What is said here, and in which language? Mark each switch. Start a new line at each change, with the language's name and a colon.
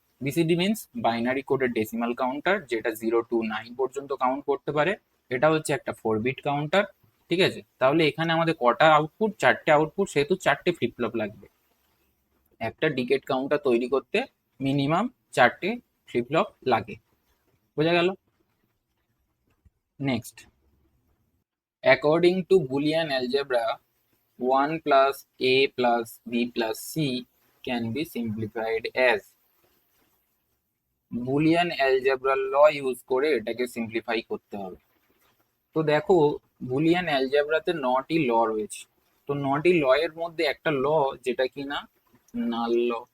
Bangla: BCD means binary কোডের decimal counter, যেটা 0 to 9 পর্যন্ত কাউন্ট করতে পারে। এটা হচ্ছে একটা 4 বিট কাউন্টার। ঠিক আছে, তাহলে এখানে আমাদের কটা আউটপুট? চারটে আউটপুট, সেহেতু চারটে ফ্লিপ ফ্লপ লাগবে। একটা ডিকেট কাউন্টার তৈরি করতে মিনিমাম চারটে ফ্লিপ ফ্লপ লাগে। বোঝা গেল?
English: Next, according to Boolean algebra, 1 plus a plus b plus c can be simplified as।
Bangla: Boolean algebra law use করে এটাকে সিম্পলিফাই করতে হবে। তো দেখো, বুলিয়ান অ্যালজেব্রাতে 9টি ল রয়েছে। তো 9টি ল এর মধ্যে একটা ল যেটা কিনা নাল ল।